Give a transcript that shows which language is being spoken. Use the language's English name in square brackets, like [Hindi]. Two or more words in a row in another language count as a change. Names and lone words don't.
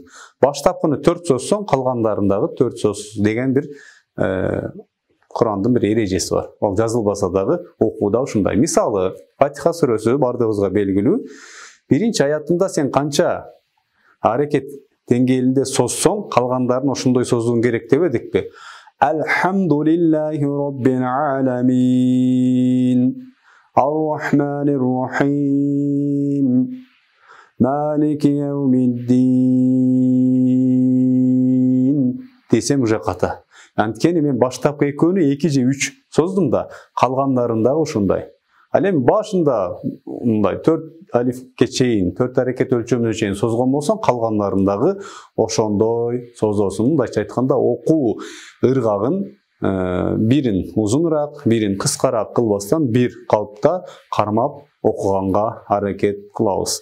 [Kyrgyz] Баштапкыны 4 созсоң, калгандарын 4 соз деген бир Курандын бир эрежеси бар. Ал жазылбаса дагы окууда ушундай. Мисалы, Фатиха сүрөсү бардыгыбызга белгилүү. Биринчи аятында сен канча аракет деңгээлинде созсоң, калгандарын ошондой созуң керек дебедикпи? [Arabic] الحمد لله رب العالمين. الرحمن الرحيم. مالك يوم الدين. [Kyrgyz] Десем уже ката. Анткени мен баштапкы экөөнү 2 же 3 создум да, калгандарын дагы ушундай. Ал эми башында мындай 4 алифке чейин, 4 аракет өлчөмүнө чейин созгон болсоң, калгандарын дагы ошондой созосуң. Мындайча айтканда, окуу ыргагын бирин узунураак, бирин кыскараак кылбастан бир калыпта кармап окуганга аракет кылабыз.